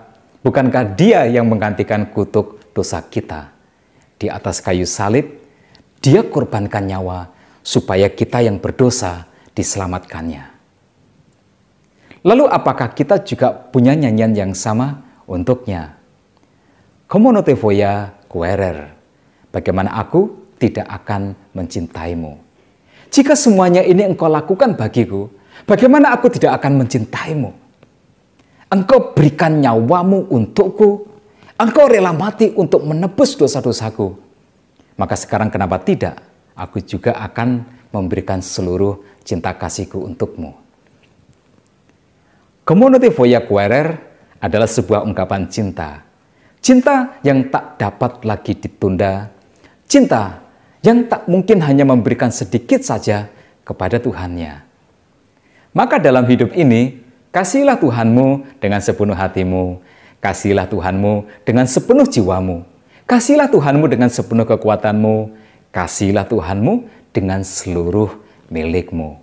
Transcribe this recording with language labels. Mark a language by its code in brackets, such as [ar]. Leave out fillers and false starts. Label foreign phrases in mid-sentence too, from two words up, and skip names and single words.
[id] Bukankah Dia yang menggantikan kutuk dosa kita? Di atas kayu salib, Dia korbankan nyawa supaya kita yang berdosa diselamatkannya. Lalu apakah kita juga punya nyanyian yang sama untuknya? [es] Como no te voy a querer? [id] Bagaimana aku tidak akan mencintaimu? Jika semuanya ini engkau lakukan bagiku, bagaimana aku tidak akan mencintaimu? Engkau berikan nyawamu untukku. Engkau rela mati untuk menebus dosa-dosaku. Maka sekarang kenapa tidak? Aku juga akan memberikan seluruh cinta kasihku untukmu. [es] Como no te voy a querer [id] adalah sebuah ungkapan cinta. Cinta yang tak dapat lagi ditunda. Cinta yang tak mungkin hanya memberikan sedikit saja kepada Tuhannya. Maka dalam hidup ini, kasihilah Tuhanmu dengan sepenuh hatimu, kasihilah Tuhanmu dengan sepenuh jiwamu, kasihilah Tuhanmu dengan sepenuh kekuatanmu, kasihilah Tuhanmu dengan seluruh milikmu.